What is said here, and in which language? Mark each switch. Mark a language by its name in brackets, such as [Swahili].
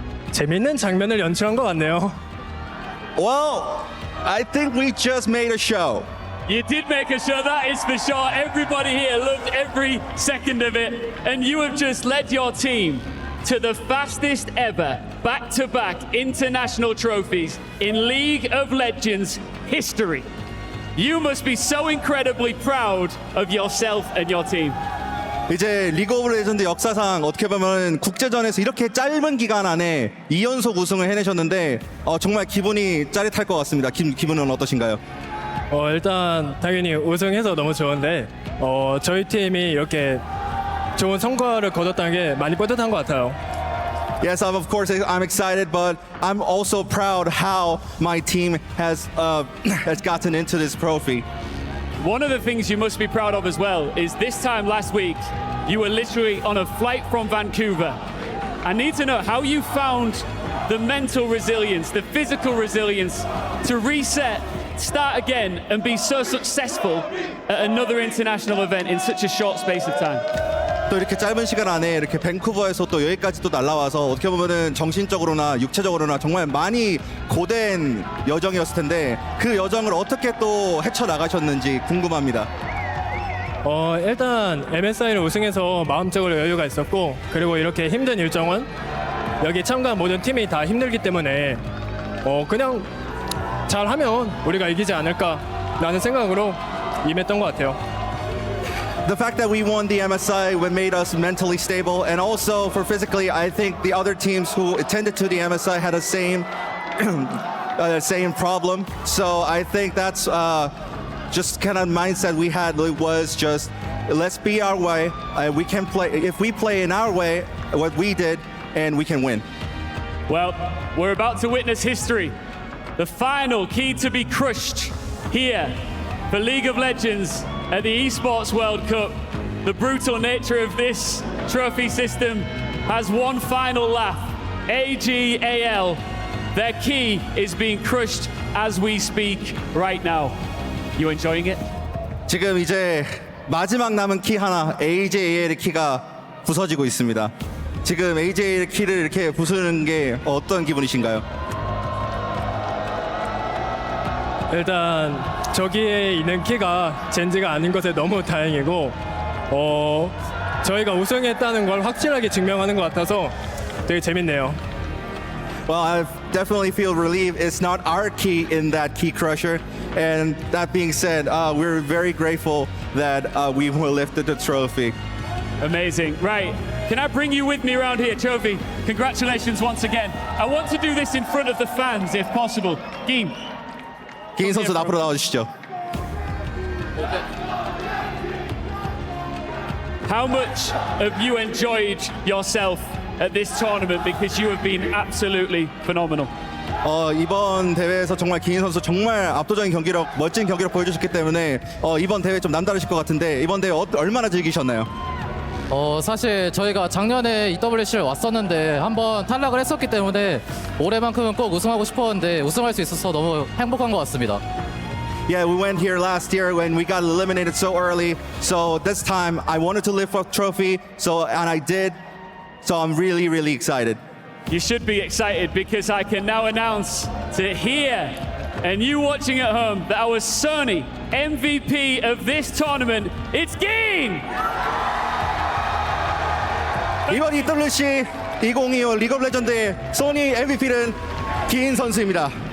[Korean] 재밌는 장면을 연출한 것 같네요. [English] Well, I think we just made a show. You did make a show, that is for sure. Everybody here loved every second of it, and you have just led your team to the fastest ever back-to-back international trophies in League of Legends history. You must be so incredibly proud of yourself and your team. [Korean] 이제 리그 오브 레전드 역사상 어떻게 보면 국제전에서 이렇게 짧은 기간 안에 2연속 우승을 해내셨는데 정말 기분이 짜릿할 것 같습니다. 기분은 어떠신가요? 일단 당연히 우승해서 너무 좋은데 저희 팀이 이렇게 좋은 성과를 거뒀다는 게 많이 뿌듯한 것 같아요. [English] Yes, of course I'm excited, but I'm also proud how my team has gotten into this trophy. One of the things you must be proud of as well is this time last week, you were literally on a flight from Vancouver. I need to know how you found the mental resilience, the physical resilience to reset, start again, and be so successful at another international event in such a short space of time. [Korean] 또 이렇게 짧은 시간 안에 이렇게 밴쿠버에서 또 여기까지 또 날라와서 어떻게 보면은 정신적으로나 육체적으로나 정말 많이 고된 여정이었을 텐데 그 여정을 어떻게 또 헤쳐나가셨는지 궁금합니다. 일단 MSI를 우승해서 마음적으로 여유가 있었고 그리고 이렇게 힘든 일정은 여기 참가한 모든 팀이 다 힘들기 때문에 그냥 잘하면 우리가 이기지 않을까라는 생각으로 임했던 것 같아요. [English] The fact that we won the MSI made us mentally stable, and also for physically, I think the other teams who attended to the MSI had the same problem. So I think that's just kind of mindset we had was just let's be our way. We can play if we play in our way, what we did, and we can win. Well, we're about to witness history. The final key to be crushed here for League of Legends at the Esports World Cup. The brutal nature of this trophy system has one final laugh. AGAL, their key is being crushed as we speak right now. You enjoying it? [Korean] 지금 이제 마지막 남은 키 하나, AJAL의 키가 부서지고 있습니다. 지금 AJAL의 키를 이렇게 부수는 게 어떤 기분이신가요? 일단 저기에 있는 키가 젠지가 아닌 것에 너무 다행이고 저희가 우승했다는 걸 확실하게 증명하는 것 같아서 되게 재밌네요. [English] Well, I definitely feel relieved it's not our key in that key crusher. And that being said, we're very grateful that we lifted the trophy. Amazing. Right. Can I bring you with me around here, Trophy? Congratulations once again. I want to do this in front of the fans if possible. Game. [Korean] 기인 선수 앞으로 나와주시죠. [English] How much have you enjoyed yourself at this tournament because you have been absolutely phenomenal? [Korean] 이번 대회에서 정말 기인 선수 정말 압도적인 경기력, 멋진 경기력 보여주셨기 때문에 이번 대회 좀 남다르실 것 같은데 이번 대회 얼마나 즐기셨나요? 사실 저희가 작년에 EWC를 왔었는데 한번 탈락을 했었기 때문에 올해만큼은 꼭 우승하고 싶었는데 우승할 수 있어서 너무 행복한 것 같습니다. [English] Yeah, we went here last year when we got eliminated so early. So this time I wanted to lift up trophy, and I did. So I'm really, really excited. You should be excited because I can now announce to here and you watching at home that our Sony MVP of this tournament, it's GENG! [Korean] 이번 EWC 2025 리그 오브 레전드의 소니 MVP는 기인 선수입니다.